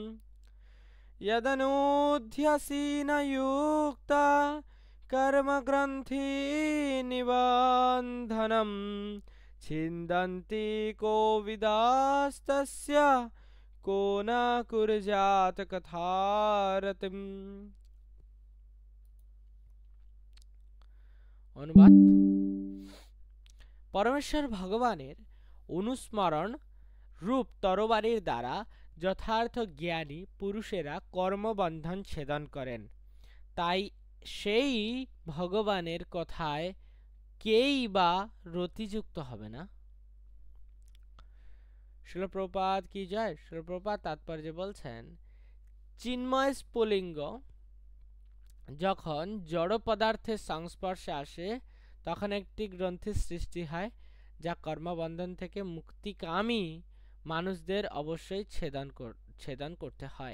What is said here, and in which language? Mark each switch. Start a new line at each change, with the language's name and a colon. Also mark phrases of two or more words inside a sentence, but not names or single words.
Sanskrit: यदनुध्यासीन युक्ता कर्म ग्रंथि निबंधनं छिन्दन्ति कोविदास्तस्य को न कुर्यात् कथारतिम्।
Bangla: अनुवाद। পরমেশ্বর ভগবানের অনুস্মরণ রূপ তরবারির দ্বারা যথার্থ জ্ঞানী পুরুষেরা কর্মবন্ধন ছেদন করেন। তাই সেই ভগবানের কথায় কেই বা রতিযুক্ত হবে না। শিল প্রপাত কি জয়। শিল প্রপাত তাৎপর্য বলছেন, চিন্ময় স্ফুলিঙ্গ যখন জড় পদার্থের সংস্পর্শে আসে তখন একটি গ্রন্থির সৃষ্টি হয় যা কর্মবন্ধন থেকে মুক্তিকামী মানুষদের অবশ্যই ছেদন করতে হয়।